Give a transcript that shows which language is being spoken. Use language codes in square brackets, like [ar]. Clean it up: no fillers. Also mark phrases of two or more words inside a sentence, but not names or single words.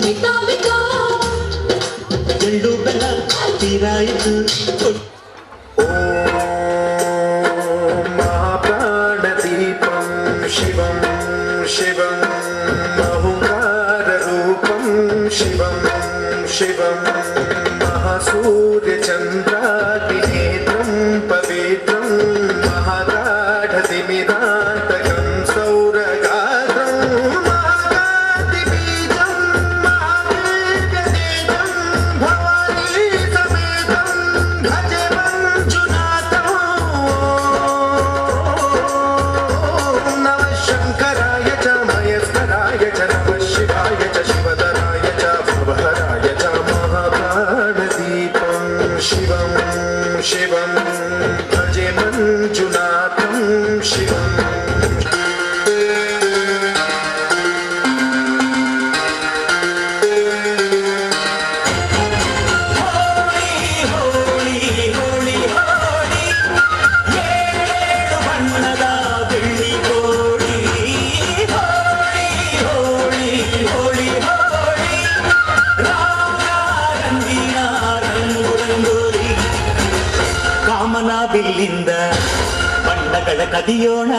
[kn] ಎಳ್ಳು ಬೆಲ್ಲ ತೀರಾಯಿತು [sa] ಮಹಾಪ್ರಾಣದೀಪಂ ಶಿವಂ ಶಿವಂ ಅಹುಂಕಾರ ರೂಪಂ ಶಿವಂ ಶಿವಂ महासूर्यचन्द्राग्निनेत्रं पवित्रं महागाढतिमिरान्तकं सौरगात्रं महाकान्तिबीजं महावीर्यतेजं भवानी समेतं भजे मञ्जुनाथं नमः शङ्कराय च महेश्वराय च नमः शिवाय च शिवधराय च भवहराय च महाप्राणदीपं शिवं शिवं भजे मञ्जुनाथं शिवम् [kn] ಬಣ್ಣದ ಬೆಳ್ಳಿ ಕೋಡಿ ಹೋಳಿ ಹೋಳಿ ಹೋಳಿ ಹೋಳಿ ರಾಗ ರಂಗಿನ ರಂಗು ರಂಗೋಲಿ ಕಾಮನ ಬಿಲ್ಲಿಂದ ಬಣ್ಣಗಳ ಕದಿಯೋಣ